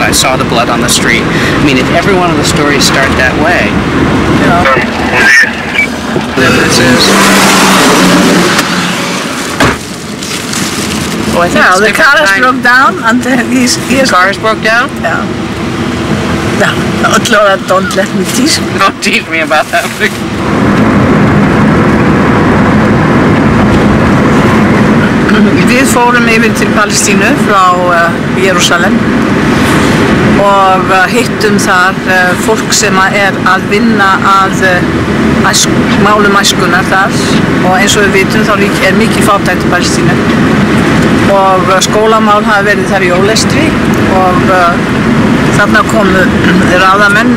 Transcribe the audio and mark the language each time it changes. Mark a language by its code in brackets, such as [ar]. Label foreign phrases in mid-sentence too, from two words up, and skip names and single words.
[en] I saw the blood on the street. I mean, if every one of the stories start that way, evidence is. Oh, I think the car has broke down and the car has broke down? Yeah. No, Laura, don't let me tease you. Don't tease me about that. [is] Við fórum yfir til Palestínu frá Jerúsalem og hittum þar fólk sem að vinna að málum æskunnar þar og eins og við vitum þá mikið fátækt í Palestínu og skólamál hafa verið þar í ólestri og þarna komu ráðamenn